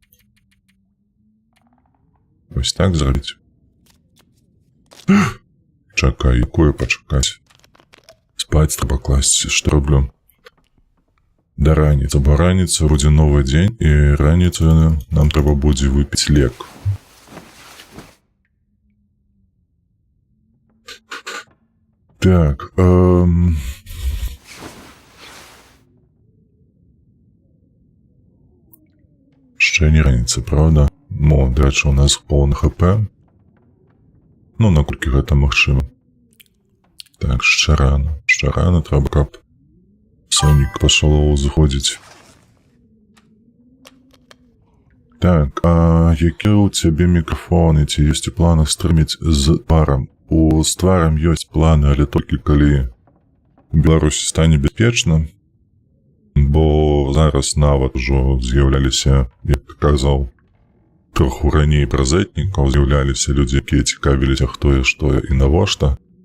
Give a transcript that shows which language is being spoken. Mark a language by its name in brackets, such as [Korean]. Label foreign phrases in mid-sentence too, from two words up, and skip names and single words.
[Belarusian] Ось так зрабіць. Чакай, якое пачакаць? Спаць трэба класці, што роблю? Да раніцы, бо раніца будзе новы дзень, і раніцу нам трэба будзе выпіць лек. [Ukrainian] Так, Ще не раніца, правда? До речі, у нас повне ХП. Ну, [Belarusian] наколькі гэта магчыма. [Ukrainian] Так, ще рано, треба, [Belarusian] каб Сонік пачало заходзіць. Так, а які у цябе мікрафоны? Ці ёсць у планах стрыміць з тварам? З тварам ёсць планы, але толькі калі у Беларусі стане бяспечна, бо зараз нават ужо з'яўляліся, як ты казаў, троху раней праз этнікаў з'яўляліся людзі, якія цікавіліся, хто і што і навошта.